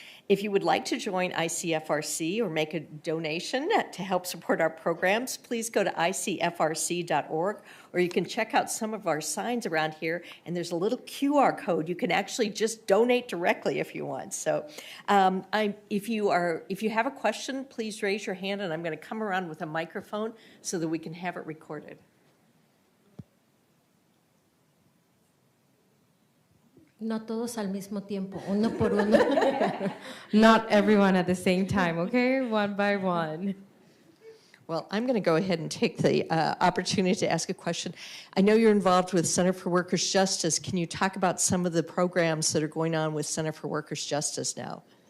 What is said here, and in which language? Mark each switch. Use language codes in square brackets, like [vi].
[en] If you would like to join ICFRC or make a donation to help support our programs, please go to icfrc.org, or you can check out some of our signs around here, and there's a little QR code. You can actually just donate directly if you want. So if you have a question, please raise your hand, and I'm going to come around with a microphone so that we can have it recorded. [es] No todos al mismo tiempo, uno por uno. [en] Not everyone at the same time, okay? One by one. Well, I'm going to go ahead and take the opportunity to ask a question. I know you're involved with Center for Workers' Justice. Can you talk about some of the programs that are going on with Center for Workers' Justice now?